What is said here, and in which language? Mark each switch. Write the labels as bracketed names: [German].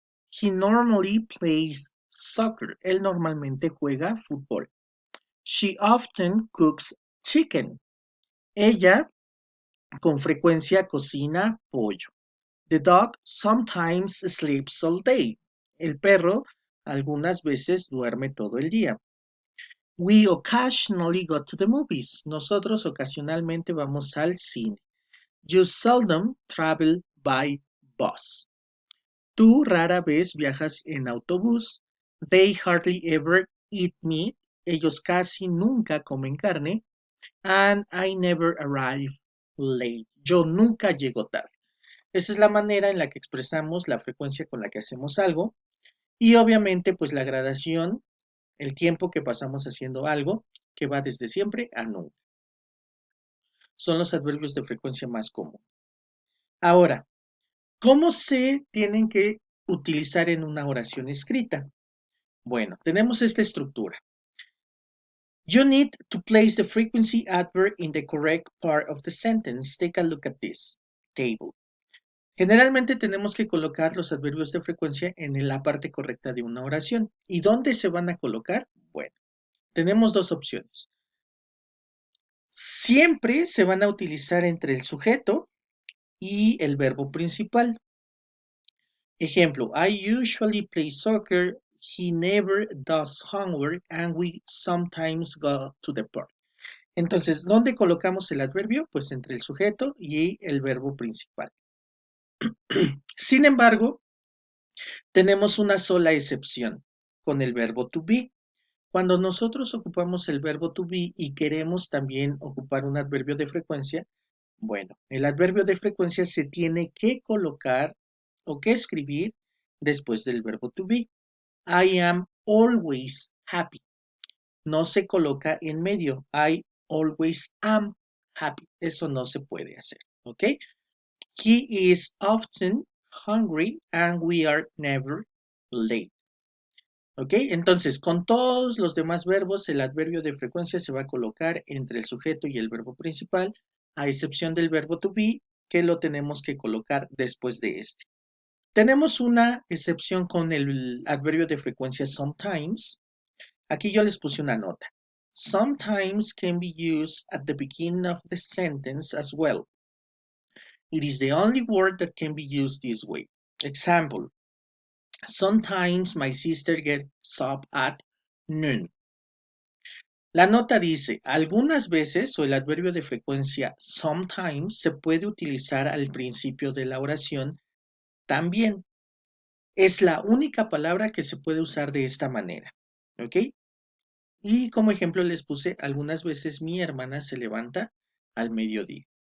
[English] He normally plays soccer. [Spanish] Él normalmente juega fútbol. [English] She often cooks chicken. [Spanish] Ella con frecuencia cocina pollo. [English] The dog sometimes sleeps all day. [Spanish] El perro algunas veces duerme todo el día. [English] We occasionally go to the movies. [Spanish] Nosotros ocasionalmente vamos al cine. [English] You seldom travel by bus. [Spanish] Tú rara vez viajas en autobús. [English] They hardly ever eat meat. [Spanish] Ellos casi nunca comen carne. [English] And I never arrive late. [Spanish] Yo nunca llego tarde. Esa es la manera en la que expresamos la frecuencia con la que hacemos algo y obviamente pues la gradación, el tiempo que pasamos haciendo algo que va desde siempre a nunca. Son los adverbios de frecuencia más comunes. Ahora, ¿cómo se tienen que utilizar en una oración escrita? Bueno, tenemos esta estructura. [English] You need to place the frequency adverb in the correct part of the sentence. Take a look at this table. [Spanish] Generalmente tenemos que colocar los adverbios de frecuencia en la parte correcta de una oración. ¿Y dónde se van a colocar? Bueno, tenemos dos opciones. Siempre se van a utilizar entre el sujeto y el verbo principal. [English] Ejemplo, I usually play soccer, he never does homework, and we sometimes go to the park. [Spanish] Entonces, ¿dónde colocamos el adverbio? Pues entre el sujeto y el verbo principal. Sin embargo, tenemos una sola excepción con el verbo to be. Cuando nosotros ocupamos el verbo to be y queremos también ocupar un adverbio de frecuencia, bueno, el adverbio de frecuencia se tiene que colocar o que escribir después del verbo to be. [English] I am always happy. [Spanish] No se coloca en medio. [English] I always am happy. [Spanish] Eso no se puede hacer, ¿ok? [English] He is often hungry and we are never late. ¿Ok? [Spanish] Entonces, con todos los demás verbos, el adverbio de frecuencia se va a colocar entre el sujeto y el verbo principal, a excepción del verbo to be, que lo tenemos que colocar después de este. Tenemos una excepción con el adverbio de frecuencia sometimes. Aquí yo les puse una nota. [English] Sometimes can be used at the beginning of the sentence as well. It is the only word that can be used this way. Example, sometimes my sister gets up at noon. [Spanish] La nota dice, algunas veces o el adverbio de frecuencia sometimes se puede utilizar al principio de la oración también. Es la única palabra que se puede usar de esta manera. ¿Ok? Y como ejemplo les puse, algunas veces mi hermana se levanta al mediodía.